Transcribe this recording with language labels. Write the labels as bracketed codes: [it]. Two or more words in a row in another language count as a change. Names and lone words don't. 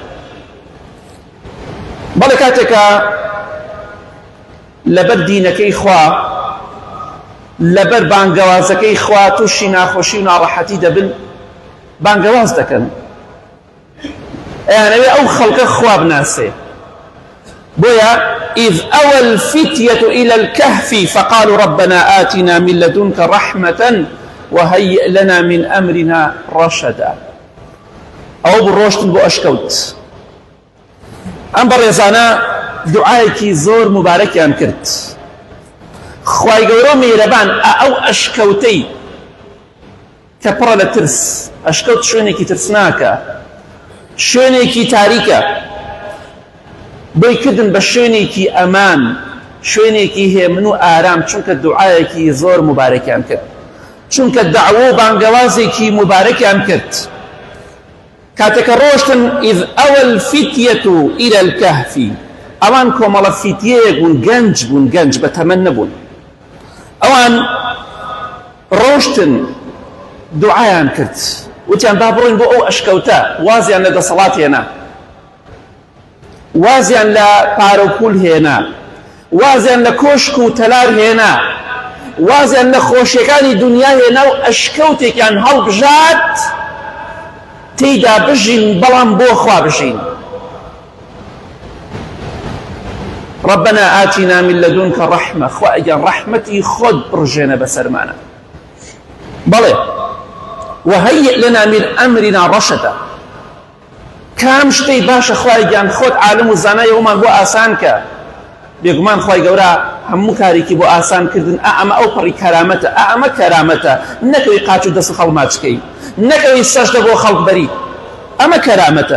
[ckb] بەڵێ کاتێکە لەبەر دینەکەی خوا، لەبەر بانگەوازەکەی خوا تووشی ناخۆشی و ناڕەحەتی دەبن، بانگەواز دەکەن، ئەیانەوێ ئەو خەڵکە خوا بناسێ. [ar] بۆیە إذ أوى الفتية إلى الكهف فقالوا ربنا آتنا من لدنك رحمة وهيئ لنا من أمرنا رشدا. [ckb] ئەو بڕۆشتن بۆ ئەشکەوت. ئەم بەڕێزانە دوعایەکی زۆر مبارەکیان کرد. خوای گەورە میهرەبان ئەو ئەشکەوتەی کە پڕە لە ترس، ئەشکەوت شوێنێکی ترسناکە، شوێنێکی تاریکە، بۆی کردن بە شوێنێکی ئەمان، شوێنێکی هێمن و ئارام، چونکە دوعایەکی زۆر مبارەکیان کرد، چونکە دەعوە و بانگەوازێکی مبارەکیان کرد. کاتێکە ڕۆشتن [ar] إذ أوى الفتية إلى الكهف، [ckb] ئەوان کۆمەڵە فیتیەیەک بوون، گەنج بوون، گەنج بە تەمەن نەبوون. ئەوان ڕۆشتن دوعایان کرد، وتیان با بڕۆین بۆ ئەو ئەشکەوتە، وازیان لە دەسەڵات هێنا، وازیان لە پارە و پول هێنا، وازیان لە کۆشک و تەلار هێنا، وازیان لە خۆشیەکانی دنیا هێنا و ئەشکەوتێکیان هەڵبژات تێیدا بژین، بەڵام بۆ خوا بژین. [ar] ربنا آتنا من لدنك رحمة، [ckb] خوا ئەگەن ڕەحمەتی خۆت بڕژێنە بەسەرمانە، بەڵێ [ar] وهيئ لنا من أمرنا رشدا، [ckb] کام شتەی باشە خوای گیان خۆت عالم و زانای ئەومان بۆ ئاسان کە. بێگومان خوای گەورە هەموو کارێکی بۆ ئاسان کردن، ئەمە ئەو پڕی کەرامەتە، ئەمە کەرامەتە، نەکەوی قاچ و دەست خەڵک ماچکەی، نەکەوی سەجدە بۆ خەڵک بەری، ئەمە کەرامەتە.